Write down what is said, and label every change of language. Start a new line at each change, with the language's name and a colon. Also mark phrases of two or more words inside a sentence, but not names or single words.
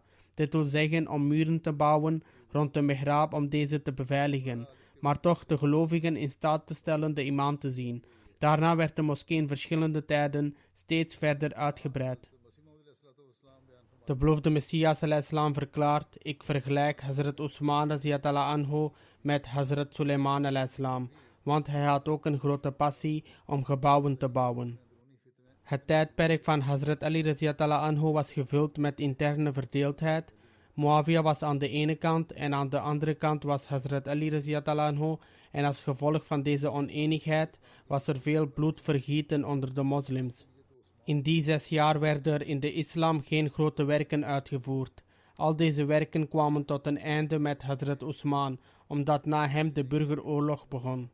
Dutch: Dit wil zeggen om muren te bouwen rond de mihrab om deze te beveiligen, maar toch de gelovigen in staat te stellen de imam te zien. Daarna werd de moskee in verschillende tijden steeds verder uitgebreid. De beloofde Messias al-Islam verklaart: ik vergelijk Hazrat Usman
Arabic: رضي الله عنه
Dutch: met Hazrat Suleiman al-Islam, want hij had ook een grote passie om gebouwen te bouwen. Het tijdperk van Hazrat Ali
Arabic: رضي الله عنه
Dutch: was gevuld met interne verdeeldheid. Muawiyah was aan de ene kant en aan de andere kant was Hazrat Ali
Arabic: رضي الله عنه,
Dutch: en als gevolg van deze oneenigheid was er veel bloed vergieten onder de moslims. In die 6 jaar werden er in de islam geen grote werken uitgevoerd. Al deze werken kwamen tot een einde met Hazrat Usman, omdat na hem de burgeroorlog begon.